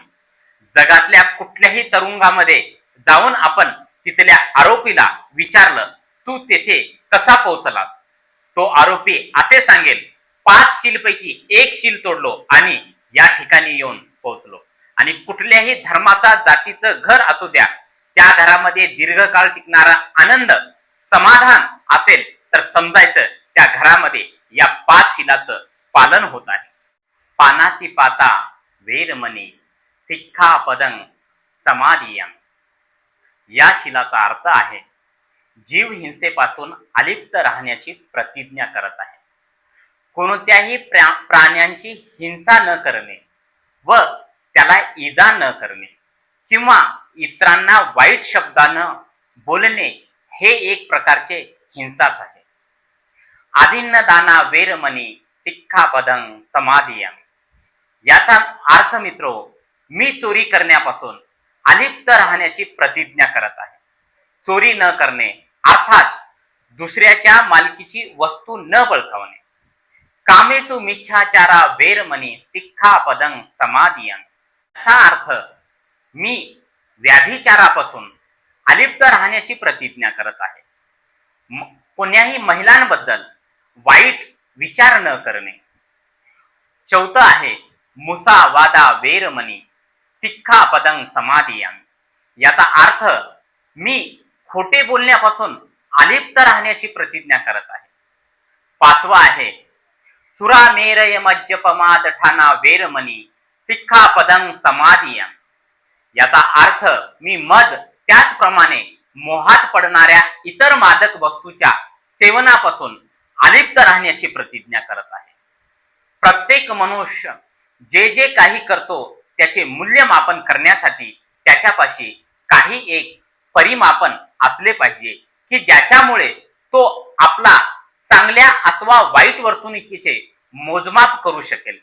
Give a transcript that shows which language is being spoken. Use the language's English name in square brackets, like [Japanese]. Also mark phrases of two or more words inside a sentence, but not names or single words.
[Marathi] जगातल्या कुठल्याही तुरुंगामध्ये जाऊन आपण तिथल्या आरोपीला विचारलं, तू तेथे कसा पोहोचलास, तो आरोपी असे सांगेल, 5 शीलपैकी एक शील तोडलो आणि या ठिकाणी येऊन पोहोचलो। आणि कुठल्याही धर्माचा जातीचं घर असू द्या, त्या घरामध्ये दीर्घकाळ टिकणारा आनंद समाधान असेल तर समजायचं त्या घरामध्ये या 5 शीलाचं पालन होत आहे। [Pali] पानातिपाता वेरमणी सिक्खापदं समाधियं। [Marathi] या शीलाचा अर्थ आहे, जीव हिंसेपासून अलिप्त राहण्याची प्रतिज्ञा करत आहे। कोणत्याही प्राण्यांची हिंसा न करणे व त्याला इजा न करणे किंवा इतरांना वाईट शब्दानं बोलणे हे एक प्रकारचे हिंसाच आहे। [Pali] आदिन्न दाना वेरमणी सिक्खापदं समाधियं। [Marathi] याचा अर्थ मित्रो, मी चोरी करण्यापासून अलिप्त राहण्याची प्रतिज्ञा करत आहे। चोरी न करणे अर्थात दुसऱ्याच्या मालकीची वस्तू न बळकावणे। [Pali] कामेसु मिच्छाचारा वेरमणी सिक्खापदं समाधियं। [Marathi] याचा अर्थ मी व्याभिचारापासून अलिप्त राहण्याची प्रतिज्ञा करत आहे। कोण्याही महिलांबद्दल वाईट विचार न करणे। चौथं आहे [Pali] मुसा वादा वेरमणी सिक्खापदं समाधियं। [Marathi] याचा अर्थ मी खोटे बोलण्यापासून अलिप्त राहण्याची प्रतिज्ञा करत आहे। 5वं आहे [Pali] सुरामेरय मज्जपमाद ठाना वेरमणी सिक्खापदं समाधियं। [Marathi] याचा अर्थ मी मद त्याचप्रमाणे मोहात पडणाऱ्या इतर मादक वस्तूच्या सेवनापासून अलिप्त राहण्याची प्रतिज्ञा करत आहे। प्रत्येक मनुष्य जे जे काही करतो त्याचे मूल्यमापन करण्यासाठी त्याच्यापाशी काही एक परिमापन असले पाहिजे की ज्याच्यामुळे तो आपला चांगल्या अथवा वाईट वर्तणुकीचे मोजमाप करू शकेल।